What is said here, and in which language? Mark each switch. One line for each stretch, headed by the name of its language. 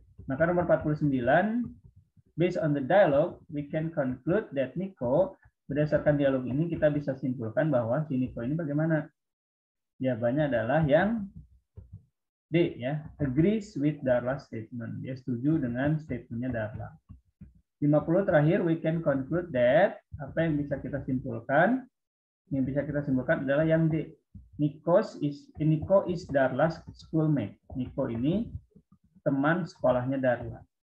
Indonesian: Maka nomor 49,
English: based on the dialogue, we can conclude that Niko,
Indonesian: berdasarkan dialog ini kita bisa simpulkan bahwa si Niko ini bagaimana? Jawabannya adalah yang D ya,
English: agrees with Darla's statement.
Indonesian: Dia setuju dengan statementnya Darla. 50 terakhir,
English: we can conclude that,
Indonesian: apa yang bisa kita simpulkan? Yang bisa kita simpulkan adalah yang D.
English: Niko is Darla's schoolmate.
Indonesian: Niko ini teman sekolahnya Darla.